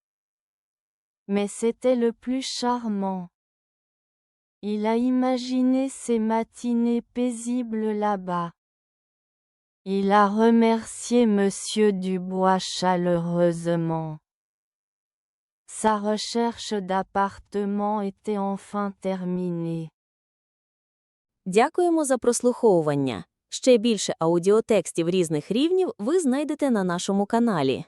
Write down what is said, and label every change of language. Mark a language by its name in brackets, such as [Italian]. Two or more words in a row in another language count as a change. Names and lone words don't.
[French] Mais c'était le plus charmant. Il a imaginé ces matinées paisibles là-bas. Il a remercié Monsieur Dubois chaleureusement. Sa recherche d'appartement était enfin terminée. [Ukrainian] Дякуємо за прослуховування. Ще більше аудіотекстів різних рівнів ви знайдете на нашому каналі.